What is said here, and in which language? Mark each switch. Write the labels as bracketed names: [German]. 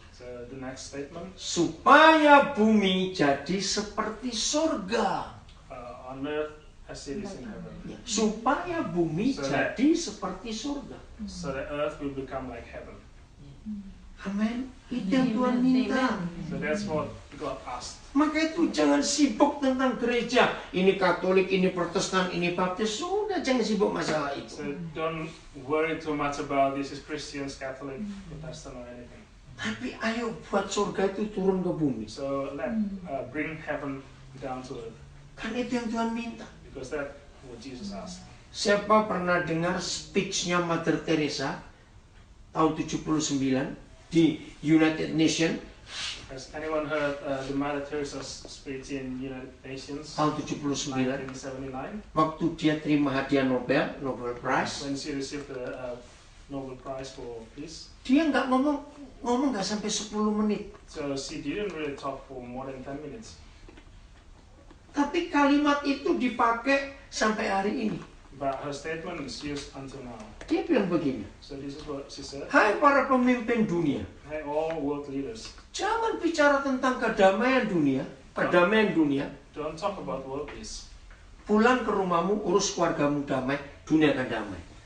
[English] So the next statement, [Indonesian] Supaya bumi jadi seperti surga. [English] on earth as it is in heaven. [Indonesian] Ya, supaya bumi jadi seperti surga. [English] So the earth will become like heaven. [Indonesian] Amin. Itu yang Tuhan minta. [English] So that's what God asked. [Indonesian] Maka itu jangan sibuk tentang gereja. Ini Katolik, ini Protestan, ini Baptis. Sudah, jangan sibuk masalah [English] So [Indonesian] itu. [English] don't worry too much about this is Christians, Catholic, Protestant or anything. [Indonesian] Tapi ayo buat surga itu turun ke bumi. [English] So bring heaven down to earth, [Indonesian] Kan itu yang Tuhan minta. [English] because that's what Jesus asked. [Indonesian] Siapa pernah dengar speech-nya Mother Teresa tahun 79 di United Nations [English] Has anyone heard the Mother Teresa's speech in United Nations [Indonesian] tahun 79 [English] 1979 [Indonesian] waktu dia terima hadiah Nobel Prize? [English] when she received the Nobel Prize for Peace? [Indonesian] Dia nggak ngomong nggak sampai 10 menit. [English] So she didn't really talk for more than 10 minutes. [Indonesian] Tapi kalimat itu dipakai sampai hari ini. [English] But her statement is used until now. [Indonesian] Dia bilang begini, [English] So this is what she said. [Indonesian] hai para pemimpin dunia, [English] Hey, all world leaders, [Indonesian] jangan bicara tentang kedamaian dunia, [English] don't talk about world peace. [Indonesian] pulang ke rumahmu, urus keluargamu damai, dunia akan damai.